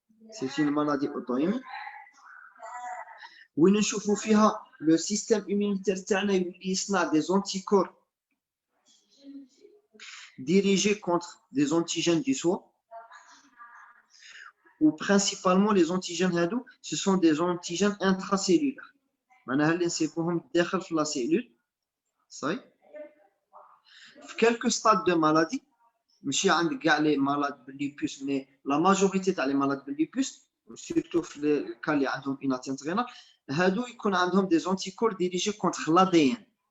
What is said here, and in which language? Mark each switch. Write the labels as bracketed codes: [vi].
[fr] C'est une maladie auto-immune. [ar] وين نشوفوا فيها [fr] le système immunitaire [ar] تاعنا يولي يصنع [fr] des anticorps dirigés contre des antigènes du soi, ou principalement les antigènes [ar] هادو [fr] ce sont des antigènes intracellulaires. [ar] معناها اللي نسيبوهم داخل في [fr] la cellule. [ar] صحيح. [fr] في quelques stades de maladie [ar] ماشي عند كاع [fr] لي malades [ar] بالليبوس [fr] mais la majorité تاع les malades بالليبوس surtout [ar] في الكا اللي عندهم une atteinte rénale هادو يكون عندهم [fr] des anticorps dirigés contre l'ADN.